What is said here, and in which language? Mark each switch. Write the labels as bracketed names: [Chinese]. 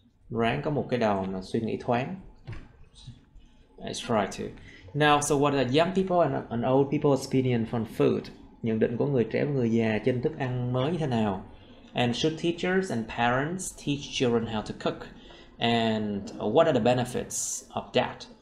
[Vietnamese] Ráng có một cái đầu mà suy nghĩ thoáng. [English] I try to. Now, so what are young people and old people's opinion on food? [Vietnamese] Nhận định của người trẻ và người già trên thức ăn mới như thế nào? [English] And should teachers and parents teach children how to cook? And what are the benefits of that?